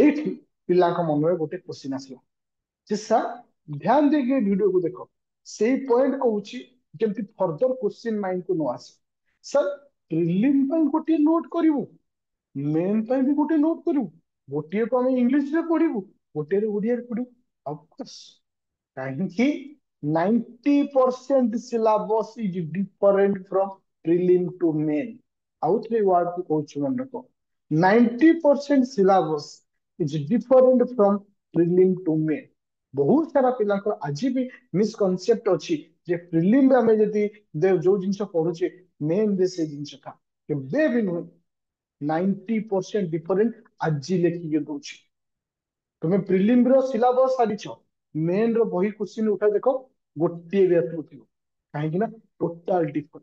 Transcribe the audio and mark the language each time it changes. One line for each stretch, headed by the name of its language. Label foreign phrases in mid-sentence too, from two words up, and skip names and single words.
Odia: ଏଇଠି ପିଲାଙ୍କ ମନରେ ଗୋଟେ କ୍ୱେଶ୍ଚିନ୍ ଆସିଲା ଯେ ସାର୍ ଧ୍ୟାନ ଦେଇକି ଏ ଭିଡିଓକୁ ଦେଖ, ସେଇ ପଏଣ୍ଟ କହୁଛି ଯେମିତି
English: further question
Odia: ମାଇଣ୍ଡକୁ ନ ଆସେ। ସାର୍ ପ୍ରିଲିମ୍ ପାଇଁ ଗୋଟିଏ ନୋଟ କରିବୁ, ମେନ୍ ପାଇଁ ବି ଗୋଟେ ନୋଟ କରିବୁ, ଗୋଟିଏକୁ ଆମେ ଇଂଲିଶରେ ପଢିବୁ, ଗୋଟିଏରେ ଓଡିଆରେ ପଢିବୁ, ଅଫକୋର୍ସ କାହିଁକି
English: 90% syllabus is different from prelim to main।
Odia: ଆଉ ଥରେ ୱାର୍ଡ କୁ କହୁଛୁ ମନେ ରଖ,
English: 90% syllabus is different from prelim to main।
Odia: ବହୁତ ସାରା ପିଲାଙ୍କର ଆଜି ବି ମିସକନସେପ୍ଟ ଅଛି ଯେ ପ୍ରିଲିମ ଆମେ ଯଦି ଯୋଉ ଜିନିଷ ପଢୁଛେ ମେନ୍ ରେ ସେଇ ଜିନିଷ ଥା, କେବେ ବି ନୁହେଁ। 90% ଡିଫରେଣ୍ଟ ଆଜି ଲେଖିକି ଦଉଛି। ତୁମେ ପ୍ରିଲିମ ର ସିଲାବସ ସାରିଛ, ମେନ୍ ର ବହି କ୍ୱେଶ୍ଚିନ୍ ଉଠା ଦେଖ ଗୋଟିଏ ବି ଆସୁଥିବ, କାହିଁକି ନା
English: total different.